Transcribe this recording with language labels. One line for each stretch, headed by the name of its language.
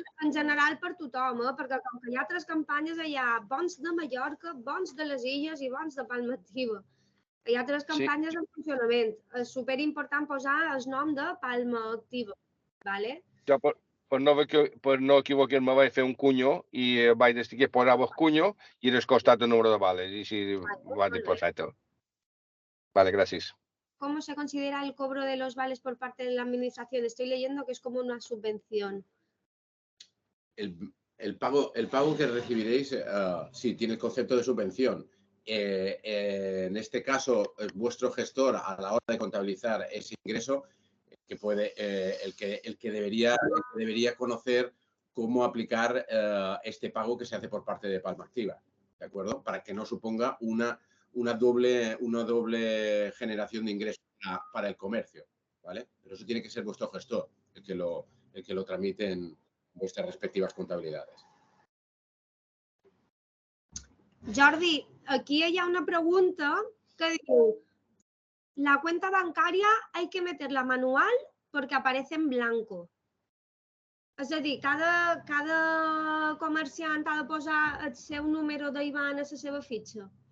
Catalan: En general per tothom, perquè com que hi ha 3 campanyes, hi ha bons de Mallorca, bons de les Illes i bons de palma activa. Hi ha 3 campanyes en funcionament. És superimportant posar el nom de palma activa. Vale? Jo, per no equivocar-me, vaig fer un cunyo i vaig decidir que posava el cunyo i al costat el número de vales. I així va dir perfecte.
Spanish: Vale, gracias. ¿Cómo se considera el cobro de los vales por parte de la administración? Estoy leyendo que es como una subvención. El pago que recibiréis, sí, tiene el concepto de subvención. En este caso, vuestro gestor, a la hora de contabilizar ese ingreso, que puede, el que debería conocer cómo aplicar este pago que se hace por parte de Palma Activa, ¿de acuerdo? Para que no suponga una doble generación de ingresos para el comercio, ¿vale? Pero eso tiene que ser vuestro gestor, el que lo tramite en vuestras respectivas contabilidades.
Catalan: Jordi, aquí hi ha una pregunta que diu:
Spanish: la cuenta bancaria hay que meterla manual porque aparece en blanco.
Catalan: És a dir, cada comerciant ha de posar el seu número d'IBAN a la seva fitxa.